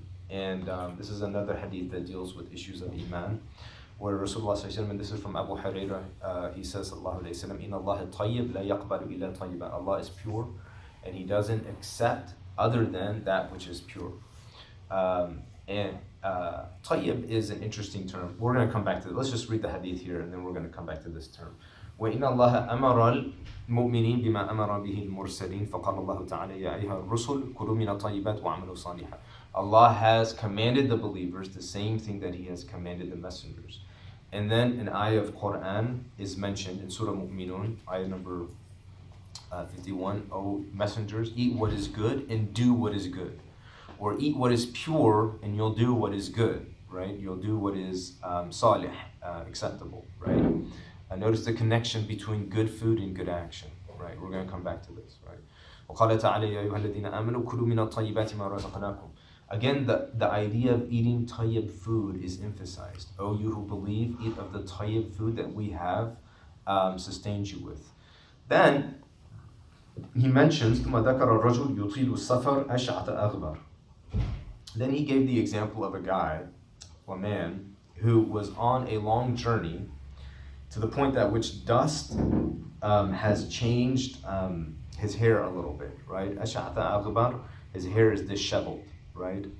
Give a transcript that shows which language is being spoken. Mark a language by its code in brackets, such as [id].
[en] And this is another hadith that deals with issues of Iman, where Rasulullah sallallahu alaihi wasallam, and this is from Abu Hurairah, he says sallallahu alaihi wasallam, [ar] Inna Allah tayyib la yaqbalu illa tayyiban. [en] Allah is pure, and He doesn't accept other than that which is pure. And tayyib is an interesting term. We're going to come back to it. Let's just read the hadith here, and then we're going to come back to this term. [ar] وإن الله أمر المؤمنين بما أمر به المرسلين فقال الله تعالى يا أيها الرسل كلوا من الطيبات وعملوا صالحا. [en] Allah has commanded the believers the same thing that He has commanded the messengers. And then an ayah of Quran is mentioned in Surah Mu'minun, ayah number 51. O messengers, eat what is good and do what is good. Or eat what is pure and you'll do what is good, right? You'll do what is salih, acceptable, right? Notice the connection between good food and good action, right? We're going to come back to this, right? [ar] وقال تعالى يا أيها الذين آمنوا كلوا من الطيبات ما رزقناكم. [en] Again, the idea of eating tayyib food is emphasized. O you who believe, eat of the tayyib food that we have sustained you with. Then he mentions [ar] ثم ذكر الرجل يطيل السفر أشعث أغبر. [en] Then he gave the example of a man who was on a long journey to the point at which dust has changed his hair a little bit, right? [ar] أشعث أغبر, [en] his hair is disheveled, right?